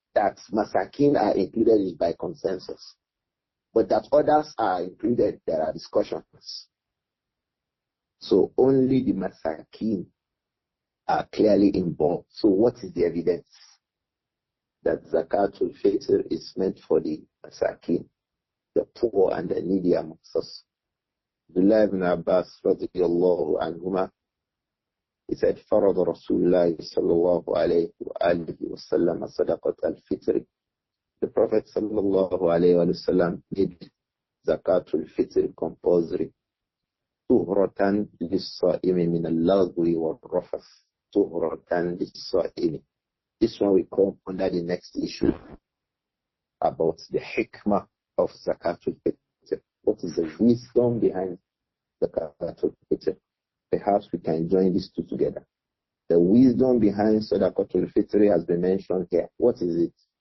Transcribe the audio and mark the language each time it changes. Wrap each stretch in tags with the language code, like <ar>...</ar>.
<en>That masakin are included is by consensus. But that others are included, there are discussions. So only the masakin are clearly involved. So what is the evidence that Zakat al-Fitr is meant for the masakin, the poor and the needy amongst us?</en> <ar>Abdullah ibn Abbas radiyallahu anhuma,</ar> <en>he said,</en> <ar>فرض رسول الله صلى الله عليه وآله وسلم صدقة الفطر.</ar> <en>The Prophet sallallahu alayhi wa sallam made Zakat al-Fitr compulsory.</en> <ar>طهرة للصائم من اللغو والرفث. طهرة للصائم.</ar> <en>This one we come under the next issue about the hikmah of Zakat al-Fitr. What is the wisdom behind Zakat al-Fitr? Perhaps we can join these two together. The wisdom behind Zakat al-Fitr has been mentioned here. What is it?</en>